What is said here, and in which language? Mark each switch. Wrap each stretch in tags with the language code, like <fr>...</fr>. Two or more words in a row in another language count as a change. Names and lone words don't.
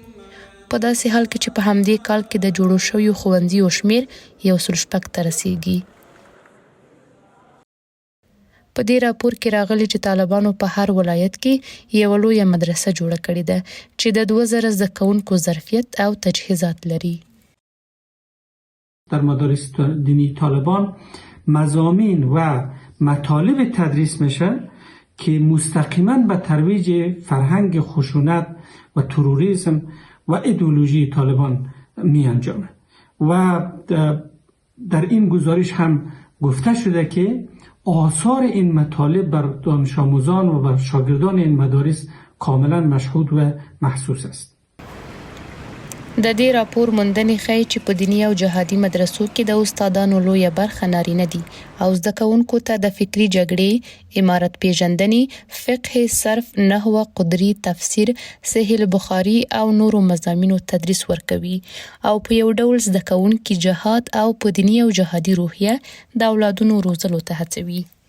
<ps>په داسې حال کې چې په همدې کال کې د جوړو شویو ښوونځیو شمیر 106 ته رسیږي. په دې راپور کې راغلي چې طالبانو په هر ولایت کې یوه لویه مدرسه جوړه کړې ده چې د 2000 زده کوونکو ظرفیت او تجهیزات لري.</ps> <fa>در مدارس دینی طالبان مضامین و مطالب تدریس میشه که مستقیما به ترویج فرهنگ خشونت و تروریسم و ایدئولوژی طالبان می انجامه و در این گزارش هم گفته شده که آثار این مطالب بر دانش آموزان و بر شاگردان این مدارس کاملا مشهود و محسوس است.</fa> <ps>د دې راپور موندنې ښیي چې په دیني او جهادي مدرسو کې د استادانو لویه برخه نارینه دي او زده کوونکو ته د فکري جګړې، عمارت پیژندنې، فقه، صرف، نحوه، قدري، تفسیر، صحیح البخاري او نورو مضامینو تدریس ورکوي او په یو ډول زده کوونکي جهاد او په دیني او جهادي روحیه د اولادونو روزلو ته هڅوي.</ps>